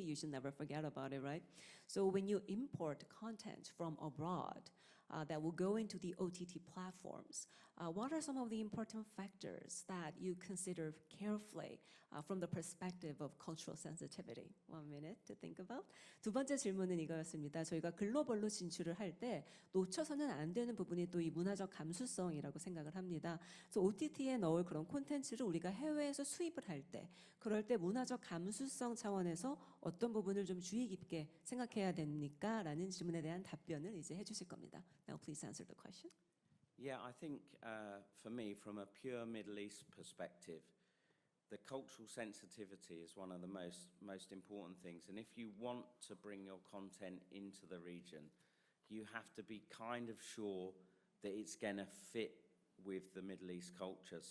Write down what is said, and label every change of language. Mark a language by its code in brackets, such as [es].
[en] You should never forget about it, right? So when you import content from abroad that will go into the OTT platforms, what are some of the important factors that you consider carefully from the perspective of cultural sensitivity? 1 minute to think about. [ko] 두 번째 질문은 이거였습니다. 저희가 글로벌로 진출을 할 때 놓쳐서는 안 되는 부분이 또 이 문화적 감수성이라고 생각을 합니다. 그래서 OTT에 넣을 그런 콘텐츠를 우리가 해외에서 수입을 할 때, 그럴 때 문화적 감수성 차원에서 어떤 부분을 좀 주의 깊게 생각해야 됩니까? 라는 질문에 대한 답변을 이제 해주실 겁니다. [en] Now please answer the question. Yeah, I think for me, from a pure Middle East perspective, the cultural sensitivity is one of the most important things. And if you want to bring your content into the region, you have to be kind of sure that it's going to fit with the Middle East culture.